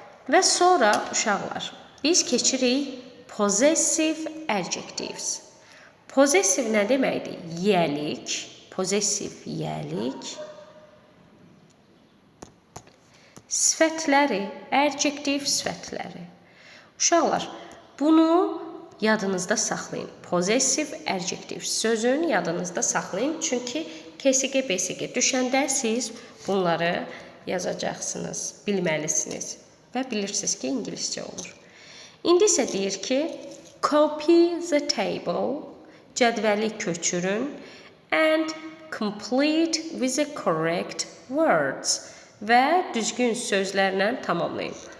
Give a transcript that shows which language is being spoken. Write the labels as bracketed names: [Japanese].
[Azerbaijani] Və sonra uşaqlar, biz keçirik possessive adjectives. Possessive nə deməkdir? Yiyəlik. Possessive yiyəlik. Sifətləri, adjective sifətləri. Uşaqlar, bunu yadınızda saxlayın. Possessive adjective sözün yadınızda saxlayın. Çünki KSG, BSG düşəndə siz bunları yazacaqsınız, bilməlisiniz. Və bilirsiniz ki, ingiliscə olur. İndi isə deyir ki, [English] copy the table, [Azerbaijani] cədvəli köçürün [English] and complete with the correct words [Azerbaijani] və düzgün sözlərlə tamamlayın.